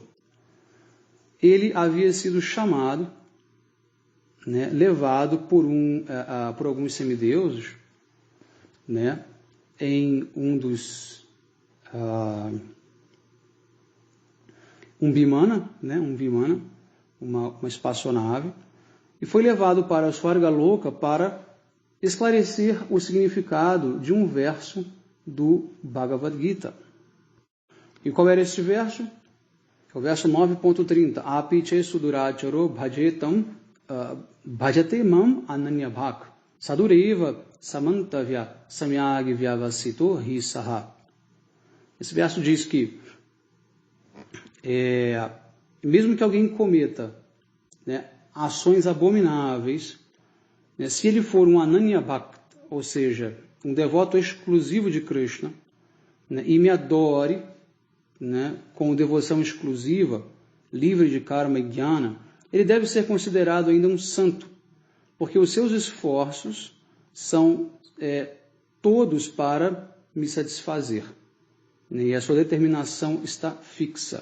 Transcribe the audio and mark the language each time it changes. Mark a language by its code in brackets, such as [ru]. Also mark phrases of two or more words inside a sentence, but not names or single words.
[pt] Ele havia sido chamado, né, levado por alguns semideuses, né, em um dos um Vimana, uma espaçonave, e foi levado para Swargaloka para esclarecer o significado de um verso do Bhagavad Gita. E qual era este verso? É o verso 9.30. [sa] Api che suduracharo bhajetam bhajate mam ananyabhak sadureva samantavya samyag vyavasito hi saha. [pt] Esse verso diz que mesmo que alguém cometa, né, ações abomináveis, né, se ele for um ananyabhak, ou seja, um devoto exclusivo de Krishna, né, e me adore, né, com devoção exclusiva, livre de karma e jnana, ele deve ser considerado ainda um santo, porque os seus esforços são todos para me satisfazer, né, e a sua determinação está fixa.